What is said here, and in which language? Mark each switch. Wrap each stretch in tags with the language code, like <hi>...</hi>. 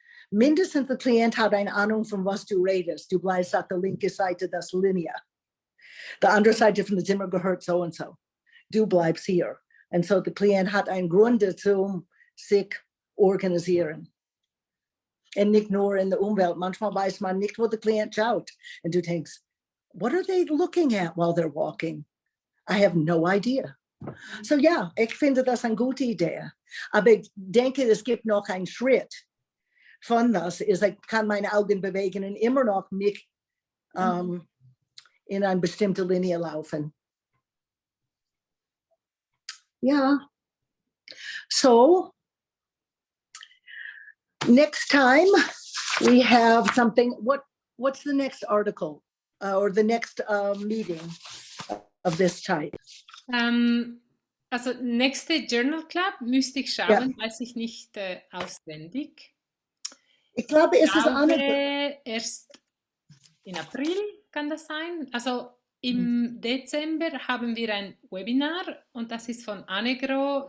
<de>Mindestens der Klient hat eine Ahnung, von was du redest. Du bleibst auf der linken Seite der Linie. Die andere Seite von dem Zimmer gehört so und so. Du bleibst hier. Und so der Klient hat einen Grund dazu, sich organisieren. Und nicht nur in der Umwelt. Manchmal weiß man nicht, wo der Klient schaut.</de> <en>Und du denkst, what are they looking at while they're walking? I have no idea.</en> <de>So ja, ich finde das eine gute Idee. Aber ich denke, es gibt noch einen Schritt. von das ist, ich kann meine Augen bewegen und immer noch mich in eine bestimmte Linie laufen. Ja.</de> <en>So, next time we have something, what's the next article or the next meeting of this type?</en> <de>Also nächste Journal Club müsste ich schauen, weiß ich nicht auswendig. Ich glaube, es ist erst in April kann das sein. Also im Dezember haben wir ein Webinar und das ist von Annegro.</de>